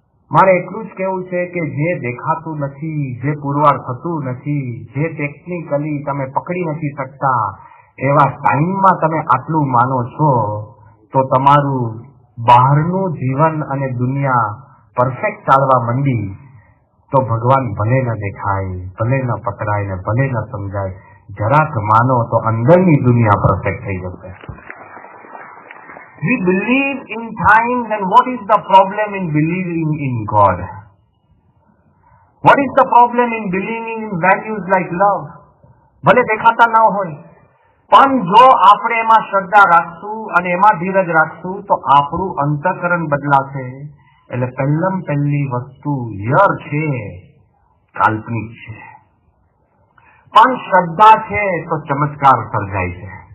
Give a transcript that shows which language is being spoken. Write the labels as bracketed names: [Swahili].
[Gujarati] મારે એટલું જ કહેવું છે કે જે દેખાતું નથી, જે પુરવાર થતું નથી, જે ટેકનિકલી તમે પકડી નથી શકતા, એવા ટાઈમમાં તમે આટલું માનો છો, તો તમારું બહારનું જીવન અને દુનિયા પરફેક્ટ ચાલવા માંડી તો ભગવાન ભલે ન દેખાય, ભલે ન પકડાય ને ભલે ન સમજાય, જરાક માનો તો અંદરની દુનિયા પરફેક્ટ થઈ જશે. [English] We believe in time, then what is the problem in believing in God? What is the problem in believing in values like love? [Gujarati] ભલે દેખાતા ન હોય, પણ જો આપણે એમાં શ્રદ્ધા રાખશું અને એમાં ધીરજ રાખશું તો આપણું અંતઃકરણ બદલાશે. એટલે પહેલી વસ્તુ યર છે, કાલ્પનિક છે, પણ શ્રદ્ધા છે તો ચમત્કાર સર્જાય છે.